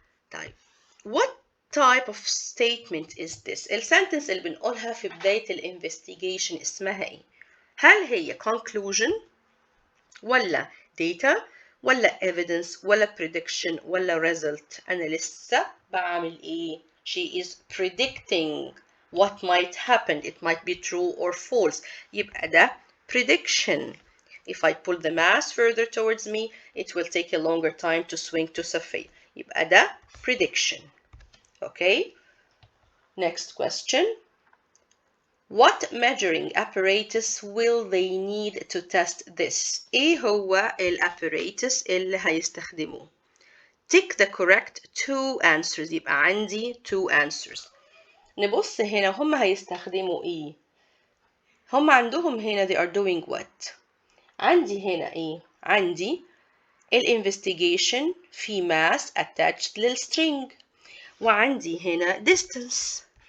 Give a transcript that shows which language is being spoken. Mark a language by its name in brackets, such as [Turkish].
[Arabic] طيب [English] what type of statement is this؟ [Arabic] السنتنس اللي بنقولها في بداية الانفستيجيشن اسمها ايه؟ هل هي conclusion ولا data ولا evidence ولا prediction ولا result؟ أنا لسه بعمل ايه؟ [English] She is predicting what might happen. It might be true or false. [Arabic] يبقى ده [English] prediction. If I pull the mass further towards me, it will take a longer time to swing to Sophia. [Arabic] يبقى ده prediction. [English] Okay. Next question. What measuring apparatus will they need to test this? [Arabic] إيه هو [English] apparatus اللي هيستخدموه؟ Tick the correct two answers. [Arabic] يبقى عندي two answers. نبص هنا هم هيستخدموا إيه؟ هم عندهم هنا [English] they are doing what؟ [Arabic] عندي هنا إيه؟ عندي الانفستيجيشن في mass attached للstring وعندي هنا distance.